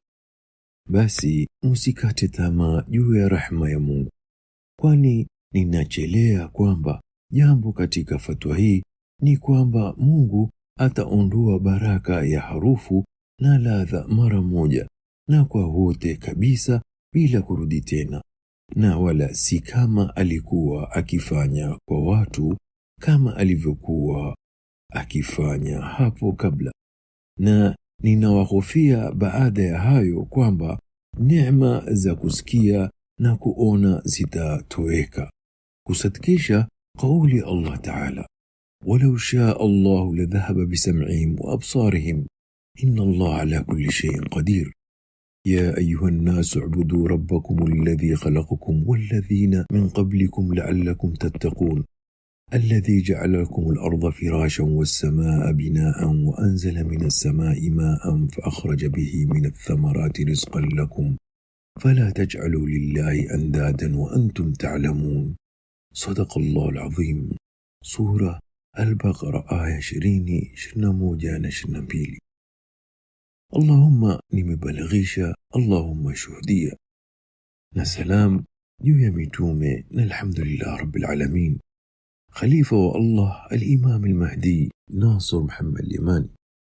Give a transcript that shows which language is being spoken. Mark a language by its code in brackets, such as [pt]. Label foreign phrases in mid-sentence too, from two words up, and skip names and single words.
[sw] Basi msikate tamaa juu ya rahma ya Mungu, kwani ninachelea kwamba jambo katika fatwa hii ni kwamba Mungu ataondoa baraka ya harufu na ladha mara moja na kwa wote kabisa bila kurudi tena, na wala si kama alikuwa akifanya kwa watu kama alivyokuwa akifanya hapo kabla. Na ninawahofia baada ya hayo kwamba neema za kusikia na kuona zitatoweka, kusadikisha kauli Allah Ta'ala, [ar] ولو شاء الله لذهب بسمعهم وأبصارهم إن الله على كل شيء قدير. يا أيها الناس اعبدوا ربكم الذي خلقكم والذين من قبلكم لعلكم تتقون الذي جعل لكم الأرض فراشا والسماء بناء وأنزل من السماء ماء فأخرج به من الثمرات رزقا لكم فلا تجعلوا لله أندادا وأنتم تعلمون. صدق الله العظيم. سورة البقرة آية 20 21 na 22. [sw] Allahumma nimebalagisha, Allahumma shuhudia. Na salam juu ya mitume na [ar] الحمد لله رب العالمين. [sw] Khalifa wa Allah al-Imam al-Mahdi Nasr Muhammad Yamani.